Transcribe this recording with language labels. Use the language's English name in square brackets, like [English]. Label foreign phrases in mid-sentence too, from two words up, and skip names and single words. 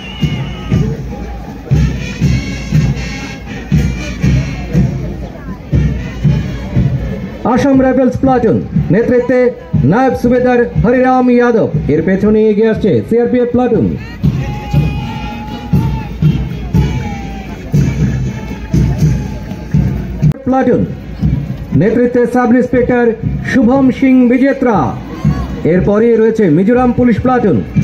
[Bangla] আসাম রাইফেলস প্লাটুন নেতৃত্বে নায়েব সুবেদার হরিরাম যাদব এর পেছনে এগিয়ে আসছে সিআরপিএফ প্লাটুন। প্লাটুন নেতৃত্বে সাব ইন্সপেক্টর শুভম সিং বিজেত্রা। এরপরই রয়েছে মিজোরাম পুলিশ প্লাটুন।